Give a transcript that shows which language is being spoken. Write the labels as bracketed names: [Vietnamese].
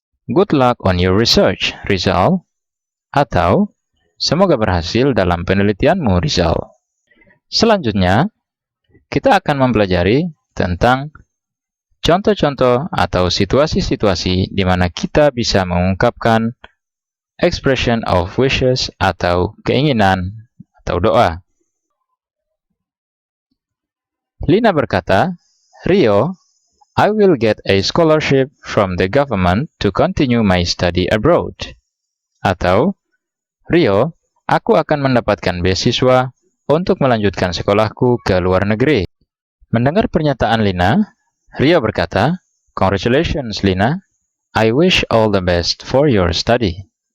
[English] Good luck on your research, Rizal. [Indonesian] Atau, semoga berhasil dalam penelitianmu, Rizal. Selanjutnya, kita akan mempelajari tentang contoh-contoh atau situasi-situasi di mana kita bisa mengungkapkan [English] expression of wishes [Indonesian] atau keinginan atau doa. Lina berkata, [English] Rio, I will get a scholarship from the government to continue my study abroad. [Indonesian] Atau, Rio, aku akan mendapatkan beasiswa untuk melanjutkan sekolahku ke luar negeri. Mendengar pernyataan Lina, Rio berkata, [English] Congratulations, [Indonesian] Lina. [English] I wish all the best for your study.